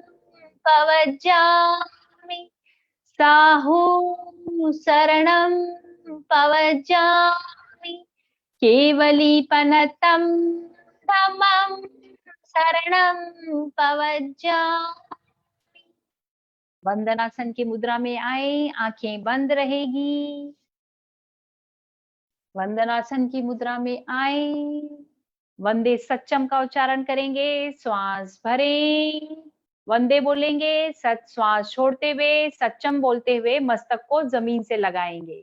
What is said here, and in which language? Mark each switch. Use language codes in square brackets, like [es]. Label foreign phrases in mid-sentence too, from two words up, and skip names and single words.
[pra] पवज्जामि, साहू शरणं पवज्जामि, केवलीपनतं धम्मं शरणं पवज्जामि। [hi] वंदनासन की मुद्रा में आए, आंखें बंद रहेगी। वंदनासन की मुद्रा में आए, [pra] वंदे सच्चम [hi] का उच्चारण करेंगे। श्वास भरें, वंदे बोलेंगे, सच श्वास छोड़ते हुए सच्चम बोलते हुए मस्तक को जमीन से लगाएंगे।